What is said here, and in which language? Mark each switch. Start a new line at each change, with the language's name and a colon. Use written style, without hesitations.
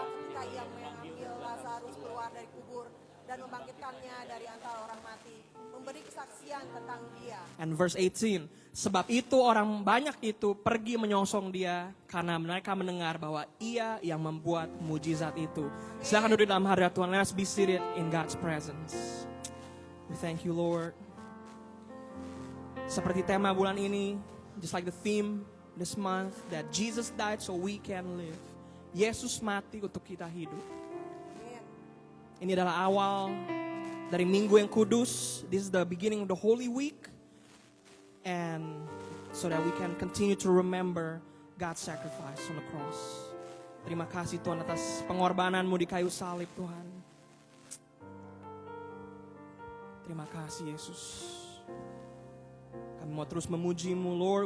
Indonesian: ketika ia mengambil Lazarus keluar dari kubur dan membangkitkannya dari antara orang mati, memberi kesaksian tentang dia.
English: And verse 18,
Indonesian: sebab itu orang banyak itu pergi menyongsong dia karena mereka mendengar bahwa ia yang membuat mujizat itu. Silakan duduk dalam hadirat Tuhan.
English: Let us be seated in God's presence. We thank you, Lord.
Indonesian: Seperti tema bulan ini,
English: just like the theme this month, that Jesus died so we can live.
Indonesian: Yesus mati untuk kita hidup. Ini adalah awal dari minggu yang kudus.
English: This is the beginning of the Holy Week. And so that we can continue to remember God's sacrifice on the cross.
Indonesian: Terima kasih Tuhan atas pengorbananmu di kayu salib Tuhan. Terima kasih Yesus. Kami mau terus memuji-Mu, Lord.